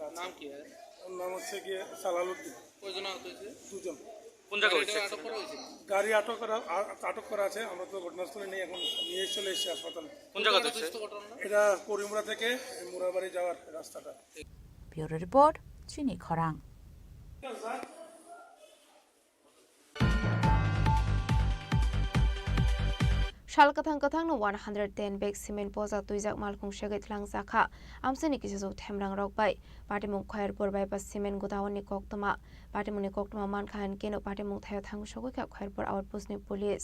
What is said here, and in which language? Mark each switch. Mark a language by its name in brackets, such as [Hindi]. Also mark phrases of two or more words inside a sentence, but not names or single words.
[Bangla] নাম কি? ওর নাম হচ্ছে গিয়ে সালালুদ্দিন। কয়জন আহত হয়েছে? 2 জন। কোন জায়গায় গাড়ি আটক করা আছে। আমরা তো ঘটনাস্থলে নেই, এখন নিয়ে চলে এসেছি হাসপাতালে। কোন জায়গা থেকে? এটা করিমুরা থেকে মুরাবাড়ি যাওয়ার রাস্তাটা। [English] bureau report [Kok Borok] চিনি খরাং Shalkathang kathang no 110 bag cement poza tuijak malkhung shagait lang sakha amseni kisu themrang rok bai patimung khoyar por bai pas cement godawani koktoma patimuni koktoma man khan keno patimung thayo thang shogoi ka khoyar por outpost ni police